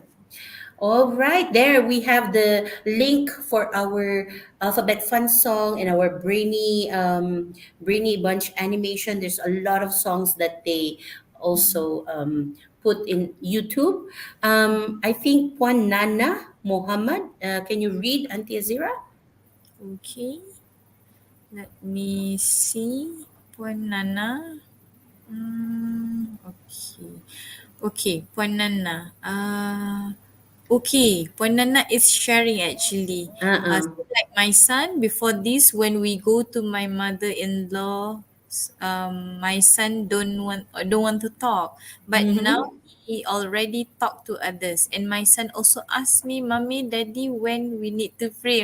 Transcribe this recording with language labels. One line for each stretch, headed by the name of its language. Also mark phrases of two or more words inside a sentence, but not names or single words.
English: All right, there we have the link for our Alphabet Fun song and our Brainy Bunch animation. There's a lot of songs that they also put in YouTube. I think Puan Nana Muhammad, can you read, Auntie Azira? Okay. Let me see. Puan Nana. Okay. Okay, Puan Nana. Okay, Puan Nana is sharing actually. Uh-uh. So like my son, before this, when we go to my mother-in-law, my son don't want to talk, but Mm-hmm. now he already talk to others, and my son also asked me, "Mommy, Daddy, when we need to pray?"